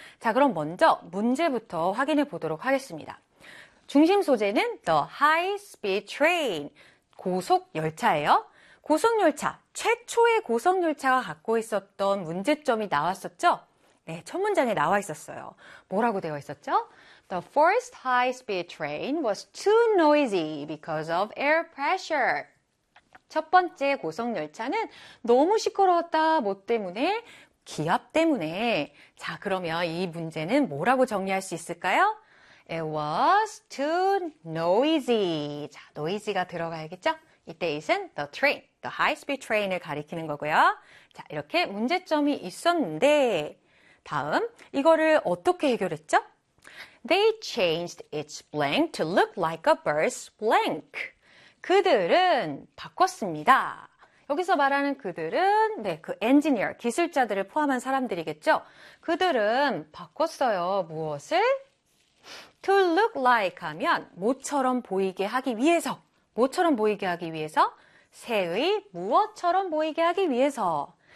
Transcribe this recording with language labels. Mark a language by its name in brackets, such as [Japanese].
[Korean] 자, 그럼 먼저 문제부터 확인해 보도록 하겠습니다. 중심 소재는 [English] The High Speed Train, [Korean] 고속 열차예요. 고속열차, 최초의 고속열차가 갖고 있었던 문제점이 나왔었죠? 네, 첫 문장에 나와 있었어요. 뭐라고 되어 있었죠? [English] The first high speed train was too noisy because of air pressure. [Korean] 첫 번째 고속열차는 너무 시끄러웠다. 뭐 때문에? 기압 때문에. 자, 그러면 이 문제는 뭐라고 정리할 수 있을까요? [English] It was too noisy. [Korean] 자, noisy가 들어가야겠죠? 이때 is은 [English] the train, the high speed train [Korean] 을 가리키는 거고요. 자, 이렇게 문제점이 있었는데, 다음, 이거를 어떻게 해결했죠? [English] They changed its blank to look like a bird's blank. [Korean] 그들은 바꿨습니다. 여기서 말하는 그들은, 네, 그 엔지니어, 기술자들을 포함한 사람들이겠죠? 그들은 바꿨어요. 무엇을? [English] To look like [Korean] 하면, 모처럼 보이게 하기 위해서. 뭐처럼 보이게 하기 위해서? 새의 무엇처럼 보이게 하기 위해서.